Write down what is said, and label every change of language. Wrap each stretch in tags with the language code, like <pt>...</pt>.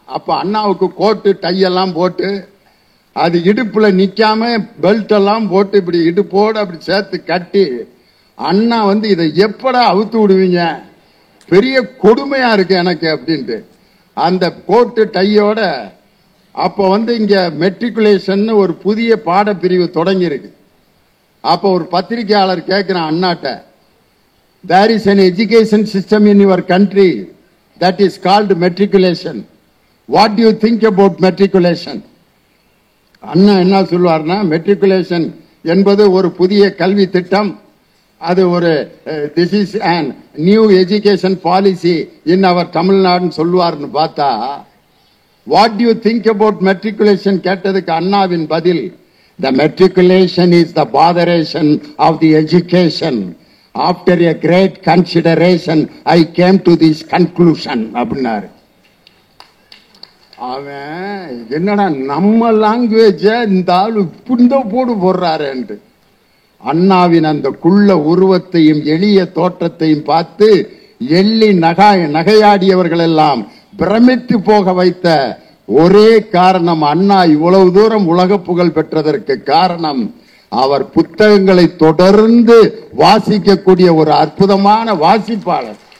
<ta>அப்ப அண்ணாவுக்கு கோட்டு டையெல்லாம் போட்டு, அது இடுப்புல நிக்காம பெல்ட் எல்லாம் போட்டு இப்படி இடுப்போடு அப்படி சேர்த்து கட்டி, அண்ணா இதை எப்படா அவுத்து விடுவீங்க, பெரிய கொடுமையா இருக்கு எனக்கு அப்படின்ட்டு அந்த கோட்டு டையோட. அப்போ இங்க மெட்ரிகுலேஷன் ஒரு புதிய பாடப்பிரிவு தொடங்கி இருக்கு. அப்போ ஒரு பத்திரிகையாளர் கேட்கிறான் அண்ணாட்ட,</ta> <en>there is an education system in your country that is called matriculation. What do you think about matriculation?</en> <ta>அண்ணா என்ன சொல்லுவார்னா, மெட்ரிகுலேஷன் என்பது ஒரு புதிய கல்வி திட்டம், அது ஒரு</ta> <en>this is an new education policy in our</en> <ta>தமிழ்நாடுன்னு சொல்லுவார்னு பார்த்தா,</ta> <en>what do you think about matriculation</en> <ta>கேட்டதுக்கு அண்ணாவின் பதில்,</ta> <en>The matriculation is the botheration of the education. After a great consideration, I came to this conclusion.</en> <ta>அப்படின்னாரு. அவன் என்னடா நம்ம லாங்குவேஜ இந்த ஆளு புந்த போடு போடுறாரு. அண்ணாவின் அந்த குள்ள உருவத்தையும் எளிய தோற்றத்தையும் பார்த்து எள்ளி நகையாடியவர்கள் எல்லாம் பிரமித்து போக வைத்த ஒரே காரணம், அண்ணா இவ்வளவு தூரம் உலக புகழ் பெற்றதற்கு காரணம் அவர் புத்தகங்களை தொடர்ந்து வாசிக்கக்கூடிய ஒரு அற்புதமான வாசிப்பாளர்.</ta>